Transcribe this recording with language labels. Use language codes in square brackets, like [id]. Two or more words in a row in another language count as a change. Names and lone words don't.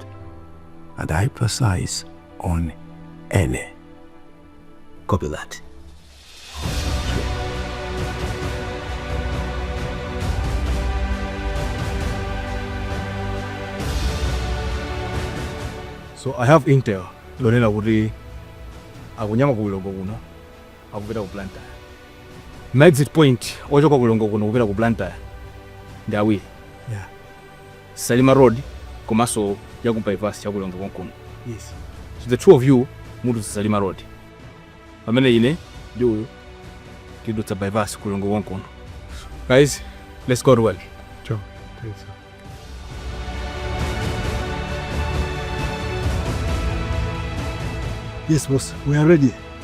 [en] And I emphasize on any. Copy that. So I have intel [ny] lonena kuti akunyama kulongo kuno akupita ku Blantyre. Ma [en] exit point [ny] ochoka kulongo kuno kupita ku Blantyre ndi awiri. [en] Yeah. [ny] Salima Road komanso ya ku bypass ya kulongo kuno. [en] Yes. So the two of you mutu Salima Road. [ny] Pamene ine ndi uyu tidutsa bypass kulongo kuno. [en] Guys, let's go to well. Sure. Thanks. Yes, boss. We are ready.